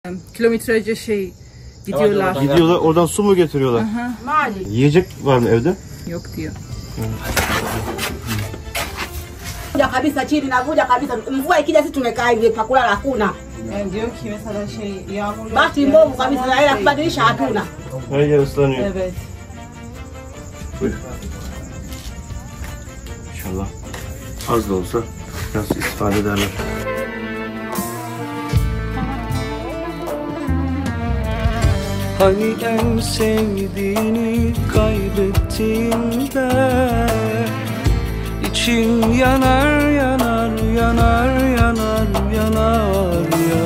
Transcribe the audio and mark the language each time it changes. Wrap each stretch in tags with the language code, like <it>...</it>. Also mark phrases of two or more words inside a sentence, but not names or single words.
<tr>Kilometrelerce gidiyorlar. Gidiyorlar, oradan su mu getiriyorlar? Yiyecek var mı evde? Yok diyor.</tr> <sw>Kuja kabisa chini na kuja kabisa. Mvua ikija sisi tumekaa hivi pa kulala hakuna.</sw> <tr>Diyor ki mesela yağmur</tr> <sw>Bahati mbovu kabisa na hela kubadilisha hatuna.</sw> <tr>Her yer ıslanıyor. Evet. Buyur. İnşallah az da olsa biraz istifade ederler. Hani en sevdiğini kaybettiğinde İçin yanar yanar yanar yanar yanar ya.</tr>